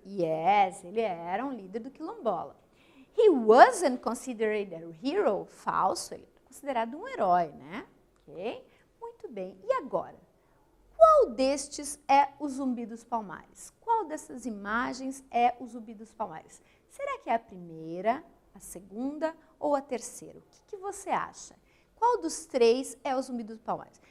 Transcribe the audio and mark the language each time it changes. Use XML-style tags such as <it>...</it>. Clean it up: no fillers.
<pt>Yes, ele era um líder do Quilombola.</pt> <en>He wasn't considered a hero?</en> <pt>Falso, ele é considerado um herói, né? Ok? Muito bem. E agora? Qual destes é o Zumbi dos Palmares? Qual dessas imagens é o Zumbi dos Palmares? Será que é a primeira, a segunda ou a terceira? O que você acha? Qual dos três é o Zumbi dos Palmares?</pt>